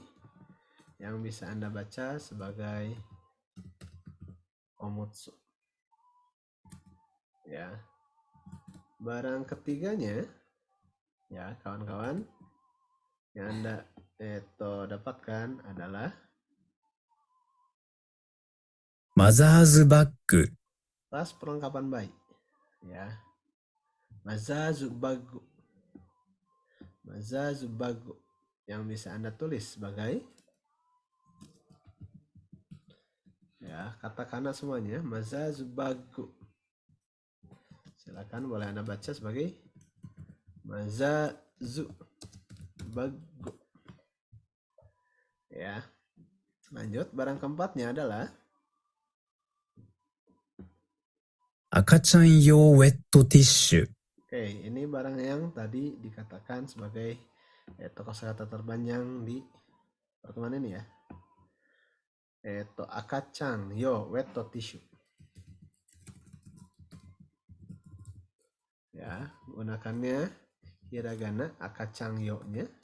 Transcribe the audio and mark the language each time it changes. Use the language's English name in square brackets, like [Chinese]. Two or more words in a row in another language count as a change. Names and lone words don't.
[Indonesian] Yang bisa Anda baca sebagai omutsu. Ya. Barang ketiganya, ya kawan-kawan, yang Anda dapatkan adalah [Japanese] マザーズバッグ、 [Indonesian] tas perlengkapan bayi. Ya. Mazazubagu. Mazazubagu. Yang bisa Anda tulis sebagai, ya, katakana semuanya, mazazubagu. Silakan boleh Anda baca sebagai mazazubagu. Ya. Lanjut, barang keempatnya adalah [Japanese] 赤ちゃん用ウェットティッシュ、 [Indonesian] oke, ini barang yang tadi dikatakan sebagai kosakata terpanjang di pertemuan ini ya. [Japanese] 赤ちゃん用ウェットティッシュ. [Indonesian] Ya, gunakannya hiragana [Japanese] 赤ちゃん用- [Indonesian] nya.